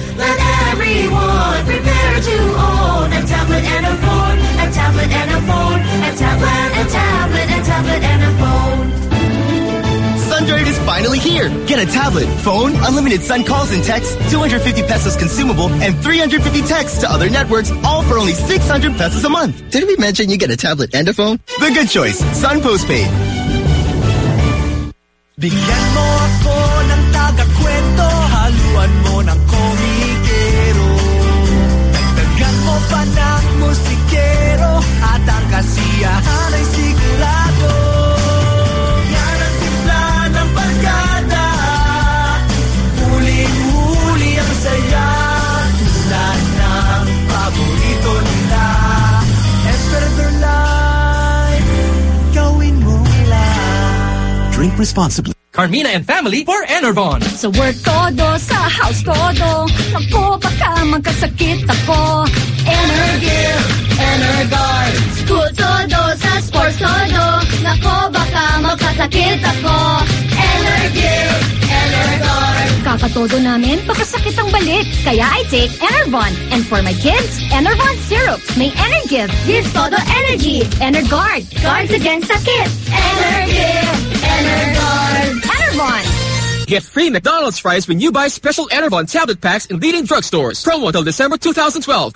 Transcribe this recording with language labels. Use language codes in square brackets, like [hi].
[en] Let everyone prepare to own a tablet and a phone. A tablet and a phone. A tablet, a tablet, a tablet and a phone. Sundrive is finally here. here. Get a tablet, phone, unlimited sun calls and texts, 250 pesos consumable, and 350 texts to other networks, all for only 600 pesos a month. Didn't we mention you get a tablet and a phone? The good choice, Sun Postpaid. [tl] Bigyan mo ako ng taga-kwento, haluan mo ng komikero. Dagdagan mo pa ng musikero, at ang kasiyahan ay sigurado. Yan ang simpla ng barkada, huli-huli ang saya. Lahat ng paborito nila, and further life, gawin mo nila. [en] Drink responsibly. Carmina and family for Enervon. [tl] Sa work todo, sa house todo, ako baka magkasakit ako. [en] Energear, Energard. [tl] School todo, sa sports todo, ako baka magkasakit ako. [en] Energear, Energard. [tl] Kakatodo namin, pakasakit ang balik. [en] Kaya I take Enervon. And for my kids, Enervon syrup. [tl] May Energear. [en] Give todo energy. Energard. Guards against sakit. Energear, Energard. Get free McDonald's fries when you buy special Enervon tablet packs in leading drugstores. Promo until December 2012.